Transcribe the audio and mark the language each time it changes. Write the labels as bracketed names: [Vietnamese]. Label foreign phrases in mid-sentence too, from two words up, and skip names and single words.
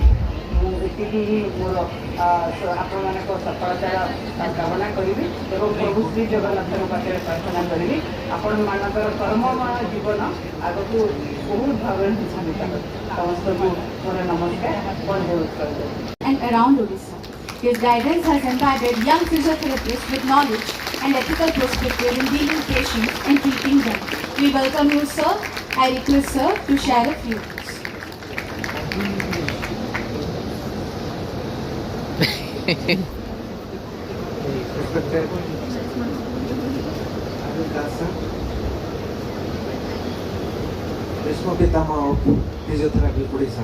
[Odia] ମୁଁ ଏତିକି ହିଁ ମୋର ଆପଣମାନଙ୍କ ସଫଳତାର କାମନା କରିବି ଏବଂ ପ୍ରଭୁ ଶ୍ରୀ ଜଗନ୍ନାଥଙ୍କ ପାଖରେ ପ୍ରାର୍ଥନା କରିବି ଆପଣମାନଙ୍କର କର୍ମମୟ ଜୀବନ ଆଗକୁ ବହୁତ ଭାବରେ ସୁସଂଗଠିତ କରୁ। ସମସ୍ତଙ୍କୁ ମୋର ନମସ୍କାର, ବନ୍ଦେ ଉତ୍କଳ। [English] And around Odisha. His guidance has empowered young physiotherapists with knowledge and ethical perspective in dealing patients and treating them. We welcome you, sir. I request sir to share a few words. Respected Vishnu Pitama of Physiotherapy Odisha.